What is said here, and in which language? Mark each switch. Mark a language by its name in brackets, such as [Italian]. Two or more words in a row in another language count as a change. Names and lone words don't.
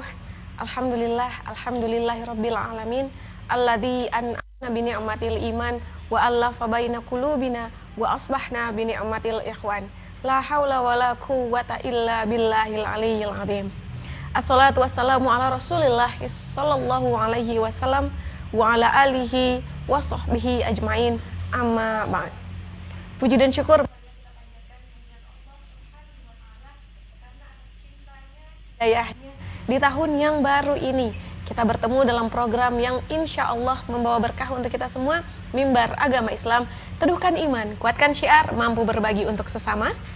[Arabic] الحمد لله رب العالمين الذي أنعمنا بنعمة الإيمان وألف بين قلوبنا وأصبحنا بنعمة الإخوان. لا حول ولا قوة إلا بالله العلي العظيم. الصلاة والسلام على رسول الله صلى الله عليه وسلم وعلى آله وصحبه أجمعين. أما بعد. [Indonesian] Puji dan syukur hidayahnya di tahun yang baru ini kita bertemu dalam program yang insya Allah membawa berkah untuk kita semua. Mimbar Agama Islam, teduhkan iman, kuatkan syiar, mampu berbagi untuk sesama.